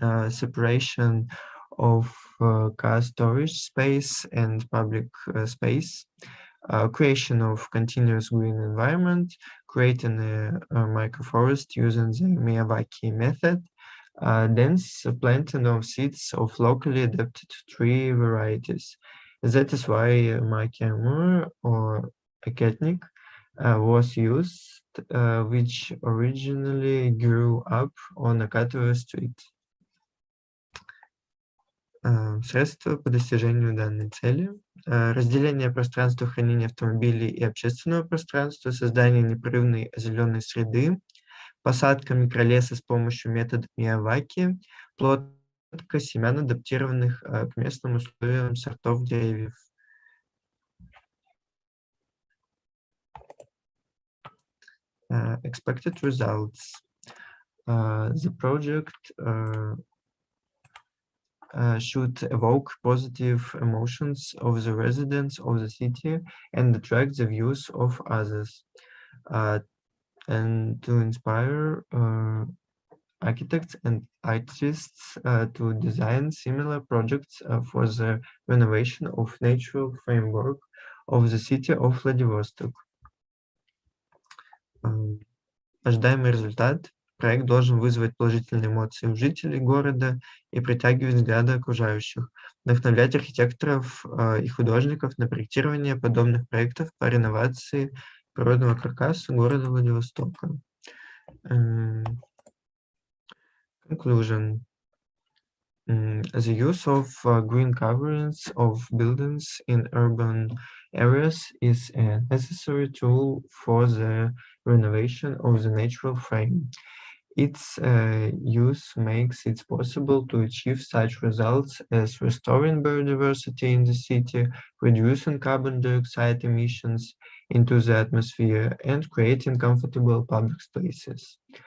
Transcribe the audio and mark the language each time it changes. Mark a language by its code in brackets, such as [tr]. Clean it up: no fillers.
[en] separation of car storage space and public space, creation of continuous green environment, creating a microforest using the Miyawaki method, dense planting of seeds of locally adapted tree varieties. That is why Maki Amur or Akatnik was used, which originally grew up on Akatova Street. [ru] Средства по достижению данной цели. Разделение пространства хранения автомобилей и общественного пространства, создание непрерывной озелененной среды, посадка микролеса с помощью метода Мiyawaki, плотка семян, адаптированных к местным условиям сортов деревьев. [en] Expected results. The project should evoke positive emotions of the residents of the city and attract the views of others, and to inspire architects and artists to design similar projects for the renovation of natural framework of the city of Vladivostok. [ru] Ожидаемый результат. Проект должен вызвать положительные эмоции у жителей города и притягивать взгляды окружающих, вдохновлять архитекторов и художников на проектирование подобных проектов по реновации природного каркаса города Владивостока. [en] Conclusion. The use of green coverings of buildings in urban areas is a necessary tool for the renovation of the natural frame. Its use makes it possible to achieve such results as restoring biodiversity in the city, reducing carbon dioxide emissions into the atmosphere, and creating comfortable public spaces.